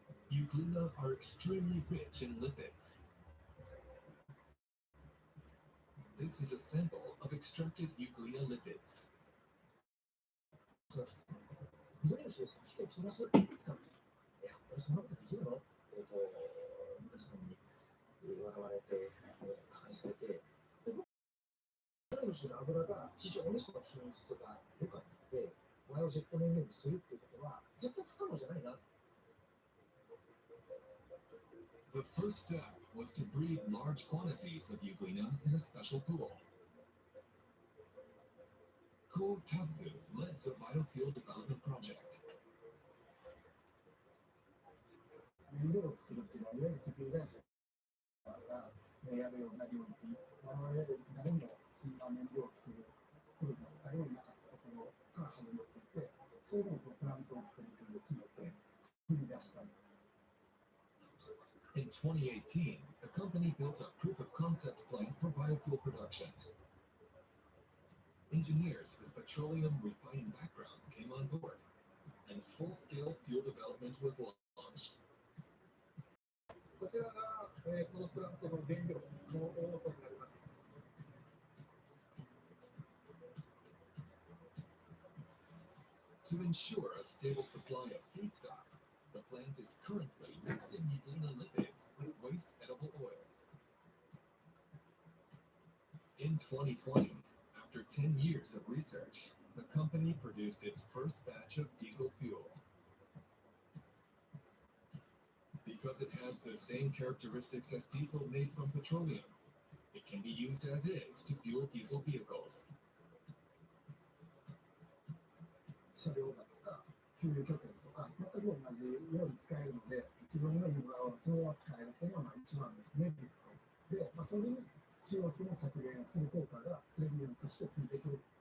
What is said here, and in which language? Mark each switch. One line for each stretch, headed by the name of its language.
English: Euglena are extremely rich in lipids. This is a sample of extracted euglena lipids.
Japanese: 緑虫です。来てきますって言ったんですよ。いや、これそんなことできるの皆さんに笑われて、馬鹿にされて、で緑虫の油が非常にその品質が良かったので、バイオジェット燃料にするっていうことは絶対不可能じゃないな。
English: The first step was to breed large quantities of euglena in a special pool. Ko Tatsu led the biofuel development project.
Japanese: 燃料を作るっていうのは、いわゆる石油会社がやるような領域、我々誰もそんな燃料を作るプロが誰もいなかったところから始まっていて、それでもプラントを作るというのを決めて、踏み出した。
English: In 2018, the company built a proof-of-concept plant for biofuel production. Engineers with petroleum refining backgrounds came on board, and full-scale fuel development was launched.
Japanese: こちらが、このプラントの原料の大元になります。
English: To ensure a stable supply of feedstock, the plant is currently mixing euglena lipids with waste edible oil. In 2020, after 10 years of research, the company produced its first batch of diesel fuel. Because it has the same characteristics as diesel made from petroleum, it can be used as is to fuel diesel vehicles.
Japanese: 車両だとか、給油拠点とか、全く同じように使えるので、既存のインフラをそのまま使えるというのが一番のメリットで、それに CO2 の削減する効果がプレミアムとしてついてくる。